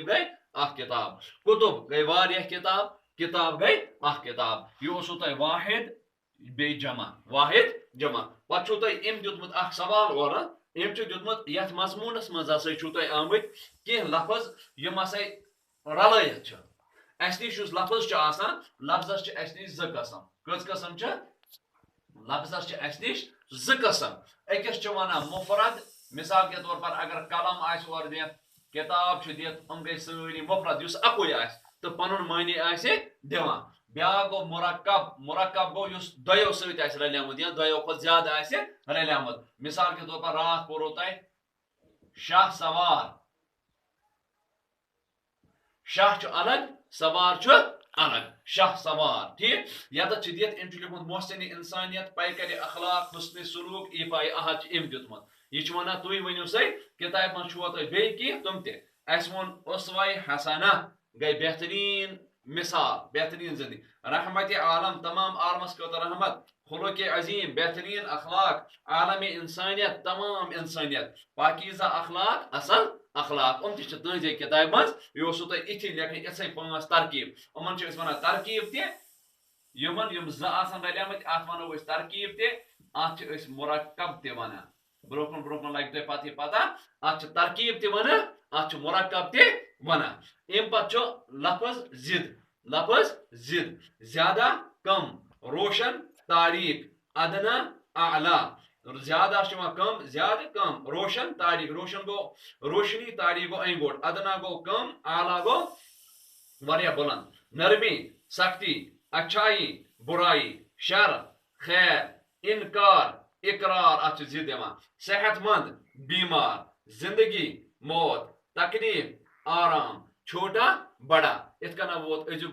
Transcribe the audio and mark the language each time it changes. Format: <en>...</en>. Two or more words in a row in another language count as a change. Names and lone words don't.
<ks>گٔے اکھ کِتاب کُتُب گٔے واریاہ کِتاب کِتاب گٔے اکھ کِتاب یہِ اوسوٕ تۄہہِ واحد بیٚیہِ جمع واحد جمع پتہٕ چھُو تۄہہِ أمۍ دیُتمُت اکھ سوال اورٕ أمۍ چھُ دیُتمُت یتھ مضموٗنس منٛز ہسا چھُو تۄہہِ آمٕتۍ کینٛہہ لفظ یِم ہسا رلٲیِتھ چھِ اسہِ نِش یُس لفظ چھُ آسان لفظس چھِ اسہِ نِش زٕ قسم کٔژ قسم چھِ لفظس چھِ اسہِ نِش زٕ قسم أکِس چھِ ونان مفرد</ks> <ur>مثال کے طور پر</ur> <ks>اگر قلم آسہِ اورٕ دِتھ کِتاب چھُ دِتھ یِم گٔے سٲری مفرد یُس اکُے آسہِ تہٕ پنُن معنی آسہِ دِوان بیاکھ گوٚو مرکب مرکب گوٚو یُس دۄیو سۭتۍ آسہِ رلیومُت یا دۄیو کھۄتہٕ زیادٕ آسہِ رلیومُت</ks> <ur>مثال کے طور پر</ur> <ks>راتھ پوٚرو تۄہہِ شاہ سوار شاہ چھُ الگ سوار چھُ الگ شاہ سوار ٹھیک یتھ چھِ دِتھ أمۍ چھُ لیوٚکھمُت محسن انسانیت پیکر اخلاق حسن سلوک ایفاے احد چھِ أمۍ دیُتمُت یہِ چھُ ونان تُہۍ ؤنِو سا کِتابہِ منٛز چھُوا تۄہہِ بیٚیہِ کینٛہہ تِم تہِ اسہِ ووٚن اسوے حسنہ گٔے بہتریٖن مثال بہتریٖن زندگی رحمتِ عالم تمام عالمس خٲطرٕ رحمت خلق عظیم بہتریٖن اخلاق عالم انسانیت تمام انسانیت پاکیزہ اخلاق اصل اخلاق یِم تہِ چھِ تُہنٛزے کِتابہِ منٛز یہِ اوسوٕ تۄہہِ یِتھی لیکھٕنۍ یِژھے پانٛژھ ترکیب یِمن چھِ أسۍ ونان ترکیب تہِ یِمن یِم زٕ آسان رلیمٕتۍ اتھ ونو أسۍ ترکیب تہِ اتھ چھِ أسۍ مرکب تہِ ونان برونٛہہ کُن لگہِ تۄہہِ پتہٕ یہِ پتہ اتھ چھِ ترکیب تہِ ونان اتھ چھُ مرکب تہِ ونان امہِ پتہٕ چھُ لفظ ضد زیادہ کم روشن تاریک ادنا اعلی زیادہ چھُ یِوان کم زیادٕ کم روشن تاریک روشن گوٚو روشنی تاریک گوٚو انہِ گوٚٹ ادنا گوٚو کم اعلی گوٚو واریاہ بلند نرمی سختی اچھائی برائی شر خیر انکار اقرار اتھ چھِ ضد یِوان صحت مند بیمار زندگی موت تکلیف آرام چھوٹا بڑا یِتھ کٔنۍ ووت أزیُک</ks>